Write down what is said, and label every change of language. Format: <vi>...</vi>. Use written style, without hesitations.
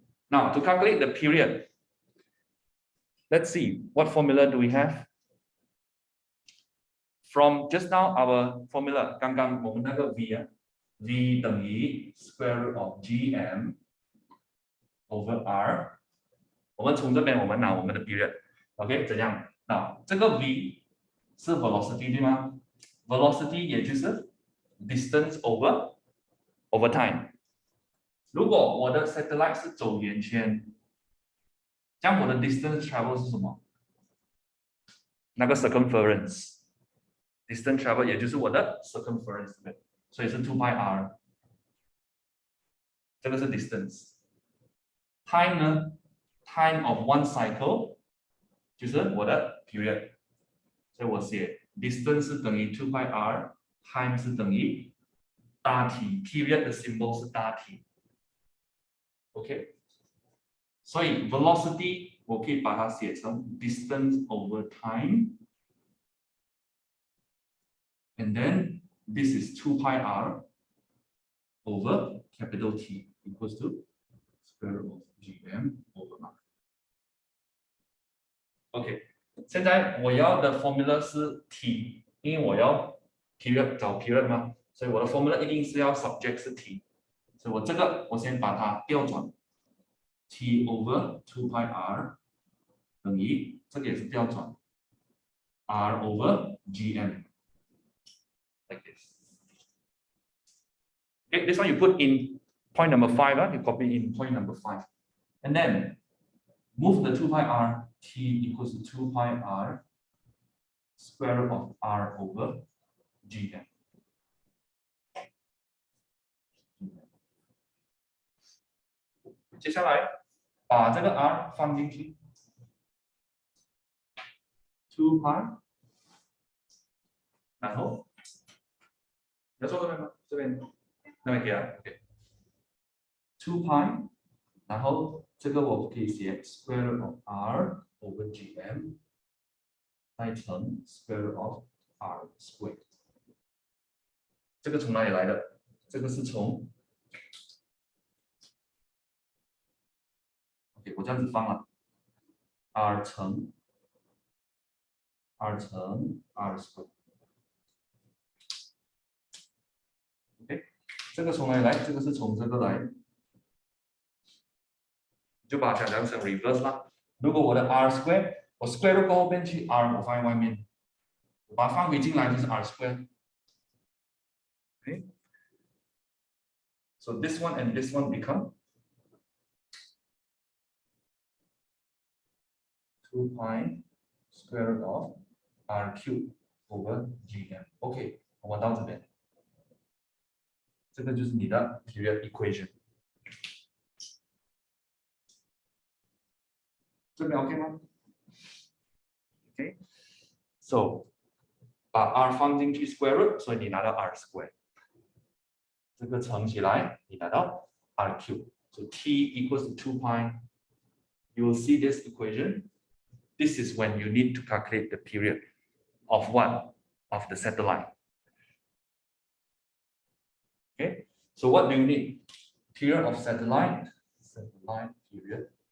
<en>Now, to calculate the period, let's see, what formula do we have? From just now, our formula,</en> <zh>刚刚我们那个</zh> <en>V V 等于 square root of GM over R。</en> <zh>我们从这边我们拿我们的 period，OK， 怎样？那这个 V 是 velocity 对吗 ？velocity 也就是</zh> <en>distance over time。</en> <zh>如果我的 satellite 是走圆圈，这样我的 distance travel 是什么？那个 circumference。distance travel 也就是我的 circumference， 所以是 2 pi r， 这个是 distance。 time 呢 ？</zh> <en>time of one cycle</en> <zh>就是我的 period， 所以我写 distance 是等于 2 pi r，time 是等于大 T， period 的 symbol 是大 T。OK， 所以 velocity 我可以把它写成</zh> <en>distance over time。 And then this is 2 pi r over capital T equals to square root of GM over R.</en> <zh>OK， 现在我要的 formula 是 T， 因为我要 period 找 period 嘛，所以我的 formula 一定是要 subject 是 T， 所以我这个我先把它调转 T over 2 pi r 等于这个也是调转 R over GM。</zh> <en>Like this. Okay, this one you put in point number 5, you copy in point number 5. And then move the 2 pi r, T equals to 2 pi r square root of R over GM.</en> <zh>Now, 接下来把这个 R 放进去 2 pi， 然后要做这边吗？这边那边可以啊 ，OK。</zh> <en>2 pi，</en> <zh>然后这个我可以写</zh> <en>square root of R over GM， 再乘 square root of R squared。</en> <zh>这个从哪里来的？这个是从 OK， 我这样子放了 R 乘 R squared。OK， 这个从哪里来？这个是从这个来，就把它想象成 reverse 啦。如果我的 R square， 我 square root 过后变去 R， 我放在外面，我把它放回进来就是 R square。OK，</zh> <en>so this one and this one become 2 pi square root of R cube over GM。</en> <zh>OK， 我们到这边，这个就是你的 period equation。这边 OK 吗 ？OK， so 把 R 放进去 square root， 所以你拿到 R square。这个乘起来，你拿到 R cube。</zh> <en>So T equals to 2 pi. You will see this equation. This is when you need to calculate the period of what? Of the satellite. Okay. So what do you need? Period of satellite. Satellite period。</en>